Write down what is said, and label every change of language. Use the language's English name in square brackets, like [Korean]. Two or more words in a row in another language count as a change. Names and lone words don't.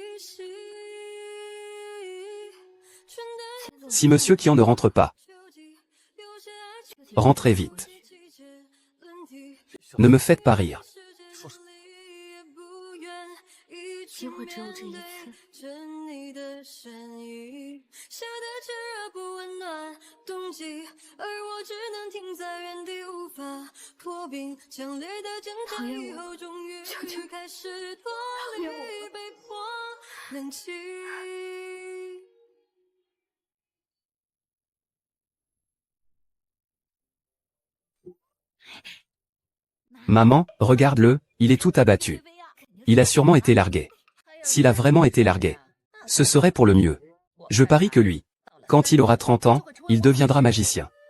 [French] Si Monsieur Qian ne rentre pas, Rentrez vite. Ne me faites pas rire. [Chinese] 机会只有这一次。讨厌我，求求讨厌我。 [French] Maman, regarde-le, il est tout abattu. Il a sûrement été largué. S'il a vraiment été largué, ce serait pour le mieux. Je parie que lui, quand il aura 30 ans, il deviendra magicien.